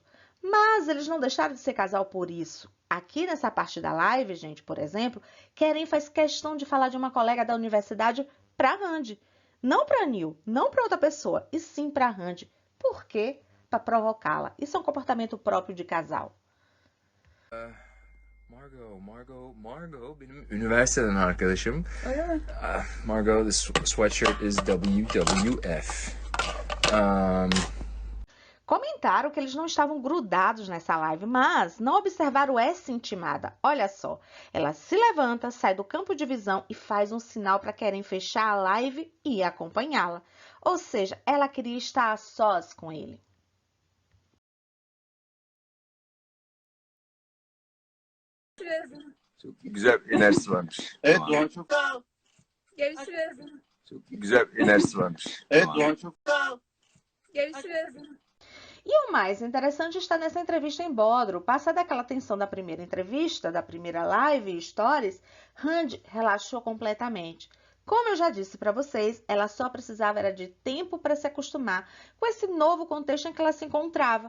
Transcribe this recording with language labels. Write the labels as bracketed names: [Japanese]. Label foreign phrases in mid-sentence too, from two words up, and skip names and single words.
[Portuguese] Mas eles não deixaram de ser casal por isso. Aqui nessa parte da live, gente, por exemplo, Kerem faz questão de falar de uma colega da universidade para Randy. Não para Neil, não para outra pessoa, e sim para Randy. Por quê? Para provocá-la. Isso é um comportamento próprio de casal. [Turkish] Margot benim üniversiteden arkadaşım. Öyle mi? [English] Margot, this sweatshirt is WWF. [Portuguese] Comentaram que eles não estavam grudados nessa live, mas não observaram essa intimada. Olha só, ela se levanta, sai do campo de visão e faz um sinal para querem fechar a live e acompanhá-la. Ou seja, ela queria estar a sós com ele. [Turkish] Çok güzel bir enerjisi varmış. Evet Doğan çok Görüşürüz. Çok güzel bir enerjisi varmış. Evet Doğan çok Görüşürüz. [Portuguese] E o mais interessante está nessa entrevista em Bodrum. Passada aquela tensão da primeira entrevista, da primeira live e stories, Hande relaxou completamente. Como eu já disse para vocês, ela só precisava era de tempo para se acostumar com esse novo contexto em que ela se encontrava.